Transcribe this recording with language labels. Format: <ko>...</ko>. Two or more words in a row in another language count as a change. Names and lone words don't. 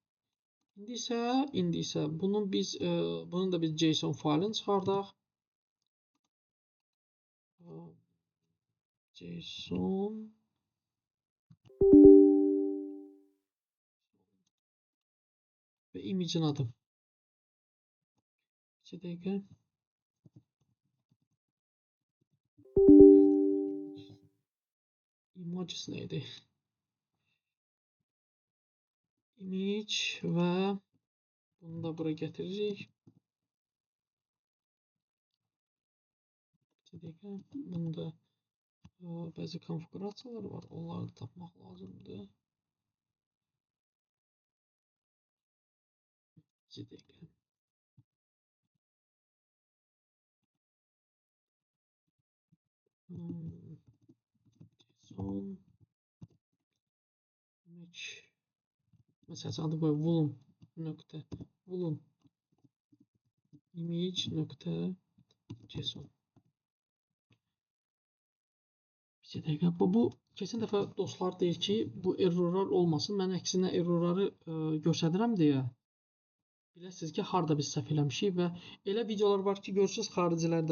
<az>İndi isə bunun da biz JSON faylını çıxardaq. JSON və image-in adı. 2 dəqiqə. Images neydi? Image və bunu da bura getiririk. 2 dəqiqə. Bunda bəzi konfigurasiyalar var. Onları tapmaq lazımdır. 2 dəqiqə. JSON image məsələn adı qoy volume image JSON. Bir dəqiqə. Bu keçən dəfə dostlar deyir ki, bu errorlar olmasın. Mən əksinə errorları göstərirəm deyə. Biləsiniz ki, harda biz səhv eləmişik və elə videolar var ki, görürsüz xaricilərdə.</az>